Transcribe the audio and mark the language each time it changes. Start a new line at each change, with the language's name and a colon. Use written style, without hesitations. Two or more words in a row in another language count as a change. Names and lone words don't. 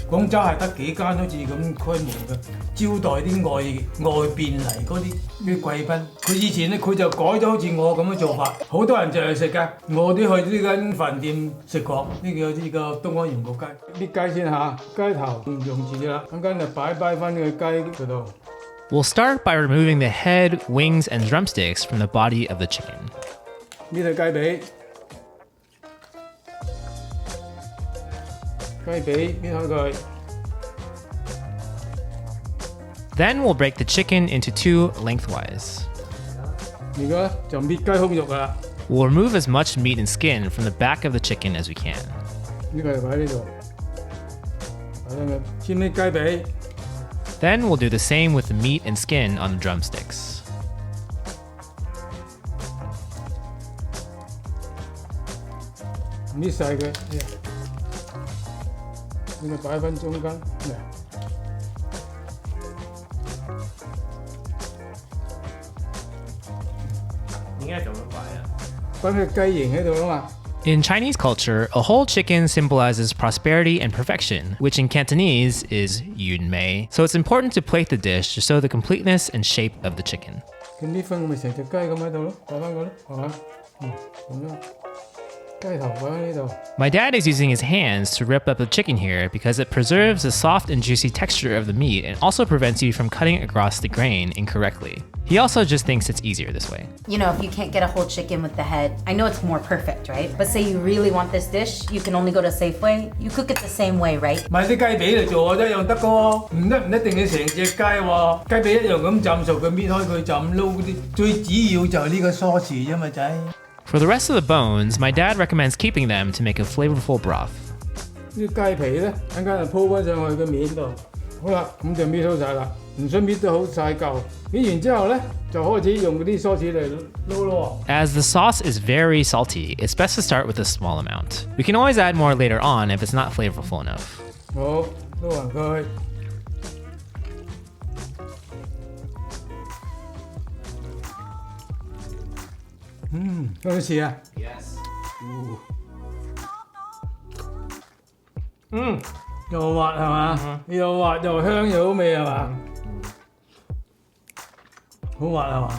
Cantonese: 廣州係得幾間好似咁規模嘅，招待啲外邊嚟嗰啲貴賓。佢以前咧佢就改咗好似我咁嘅做法，好多人就係食㗎。我都去呢間飯店食過呢個東江鹽焗雞。搣雞先嚇，雞頭唔用住啦，陣間就擺翻呢個雞嗰度。
English: We'll start by removing the head, wings, and drumsticks from the body of the chicken.
Cantonese: 呢對雞髀，搣開佢。
English: Then we'll break the chicken into 2 lengthwise.
Cantonese: 而家就搣雞胸肉㗎啦。
English: We'll remove as much meat and skin from the back of the chicken as we can.
Cantonese: 呢個就擺喺呢度，擺喺佢先搣雞髀。
English: Then we'll do the same with the meat and skin on the drumsticks.
Cantonese: 搣晒佢，呢個擺翻中間。點解咁樣擺啊？擺佢雞形喺度啊嘛。
English: In Chinese culture, a whole chicken symbolizes prosperity and perfection, which in Cantonese is
Cantonese: 完美.
English: So it's important to plate the dish to show the completeness and shape of the chicken.
Cantonese: 佢搣翻咪成隻雞咁喺度咯，擺翻佢咯，係嘛？咁樣。雞頭擺喺呢度。
English: My dad is using his hands to rip up the chicken here because it preserves the soft and juicy texture of the meat and also prevents you from cutting across the grain incorrectly. He also just thinks it's easier this way. You know, if you can't get a whole chicken with the head, I know it's more perfect, right? But say you really want this dish, you can only go to Safeway. You cook it the same way, right?
Cantonese: 買啲雞髀嚟做一樣得㗎喎，唔一定要成隻雞喎，雞髀一樣咁浸熟佢搣開佢就咁撈嗰啲，最主要就係呢個梳士啫嘛仔。
English: For the rest of the bones, my dad recommends keeping them to make a flavorful broth.
Cantonese: 啲雞皮咧，陣間就鋪翻上去個面度。好啦，咁就搣好晒啦，唔想搣到好晒嚿。搣完之後咧，就開始用嗰啲梳士嚟撈咯。
English: As the sauce is very salty, it's best to start with a small amount. We can always add more later on if it's not flavorful enough.
Cantonese: 好，撈勻佢。有冇試啊？
English: Yes.
Cantonese: 又滑係嘛？又滑又香又好味係嘛？好滑係嘛？